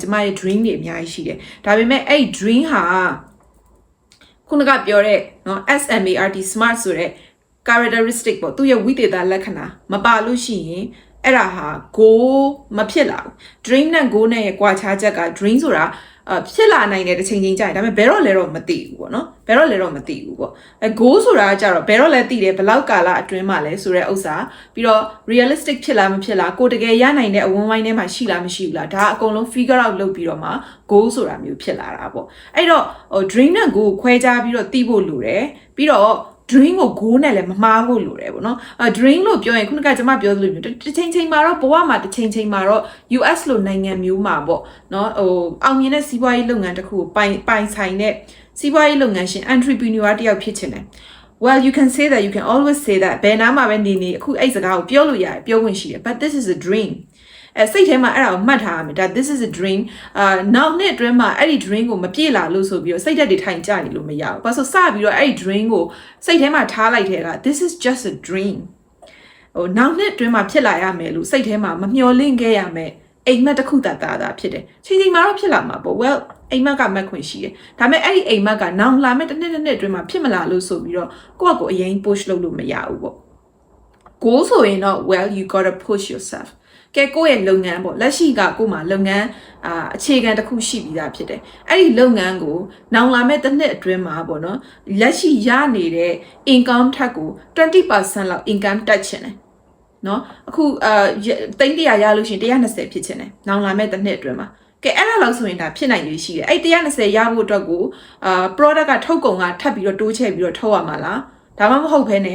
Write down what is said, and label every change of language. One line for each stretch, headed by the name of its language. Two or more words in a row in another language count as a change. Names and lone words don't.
Burmese: မရဲ့ dream တွေအများကြီးရှိတယ်ဒါပေမဲ့အဲ့ dream ဟာခုနကပြောတဲ့နော်
English: SMART smart
Burmese: ဆိုတဲ့ characteristic ပေါ့သူရဲ့ဝိသေသလက္ခဏာမပါလို့ရှိရင်အဲ့ဒါဟာ goal မဖြစ်လာဘူး dream နဲ့ goal နဲ့ရဲ့ကွာခြားချက်က dream ဆိုတာဖြစ်လာနိုင်တဲ့တစ်ချိန်ချင်းကြာရင်ဒါပေမဲ့ဘယ်တော့လဲတော့မသိဘူးပေါ့နော်ဘယ်တော့လဲတော့မသိဘူးပေါ့goal ဆိုတာကကြတော့ဘယ်တော့လဲသိတယ်ဘယ်လောက်ကာလ အတွင်းမှာလဲဆိုတဲ့ဥစ္စာပြီးတော့ realistic ဖြစ်လားမဖြစ်လားကိုတကယ်ရနိုင်တဲ့အဝန်းဝိုင်းထဲမှာရှိလားမရှိဘူးလားဒါအကုန်လုံး
English: figure out
Burmese: လုပ်ပြီးတော့မှ goal ဆိုတာမျိုးဖြစ်လာတာပေါ့အဲ့တော့dream နဲ့ goal ခွဲခြားပြီးတော့သိဖို့လိုတယ်ပြီးတော့dream ကို goal နဲ့လည်းမမှားဖို့လိုတယ်ပေါ့နော်dream လို့ပြောရင်ခုနကကျွန်မပြောသလိုမျိုးတစ်ချိန်ချိန်မှာတော့ဘဝမှာတစ်ချိန်ချိန်မှာတော့ US လို့နိုင်ငံမျိုးမှာပေါ့နော်အောင်မြင်တဲ့စီးပွားရေးလုပ်ငန်းတစ်ခုကိုပိုင်ဆိုင်တဲ့စီးပွားရေးလုပ်ငန်းရှင် entrepreneur တယောက်ဖြစ်ချင်တယ်
English: well you can say that you can always say that
Burmese: ဘယ်နားမှာပဲနေအခုအဲ့စကားကိုပြောလို့ရတယ်ပြောခွင့်ရှိတယ်
English: but this is a dream
Burmese: စိတ်ထဲမှာအဲ့ဒါကိုမှတ် ထားရမယ်ဒါ
English: this is a dream
Burmese: နောက်နှစ်အတွင်းမှာအဲ့ဒီ dream ကိုမပြည့်လာလို့ဆိုပြီးတော့စိတ်ဓာတ်တွေထိုင်ကြနေလို့မရဘူးဘာလို့စပြီးတော့အဲ့ဒီ dream ကိုစိတ်ထဲမှာထားလိုက်တဲ့က
English: this is just a dream
Burmese: နောက်နှစ်အတွင်းမှာဖြစ်လာရမယ်လို့စိတ်ထဲမှာမမျှော်လင့်ခဲ့ရမယ်အိမ်မက်တစ်ခုတာဖြစ်တယ်ချိန်ချိန်မှာတော့ဖြစ်လာမှာပေါ့ well အိမ်မက်ကမက်ခွင့်ရှိတယ်ဒါပေမဲ့အဲ့ဒီအိမ်မက်ကနောင်လာမဲ့တစ်နှစ်အတွင်းမှာဖြစ်မလာလို့ဆိုပြီးတော့ကိုယ့်အကိုအရင် push လုပ်လို့မရဘူးပေါ့ goal ဆိုရင်တော့
English: well you got to push yourself
Burmese: ကဲကိုယ့်ရဲ့လုပ်ငန်းပေါ့လက်ရှိကကို့မှာလုပ်ငန်းအခြေခံတစ်ခုရှိပြီးသားဖြစ်တယ်အဲ့ဒီလုပ်ငန်းကိုနောင်လာမဲ့တစ်နှစ်အတွင်းမှာပေါ့နော်လက်ရှိရနေတဲ့ income ထက်ကို 20% လောက် income တက်ချင်တယ်နော်အခု300ရလို့ရှိရင်120ဖြစ်ချင်တယ်နောင်လာမဲ့တစ်နှစ်အတွင်းမှာကဲအဲ့ဒါလောက်ဆိုရင်ဒါဖြစ်နိုင်လို့ရှိတယ်အဲ့120ရဖို့အတွက်ကိုproduct ကထုတ်ကုန်ကထပ်ပြီးတော့တိုးချဲ့ပြီးတော့ထုတ်ရမှာလားဒါမှမဟုတ်ဘဲနဲ့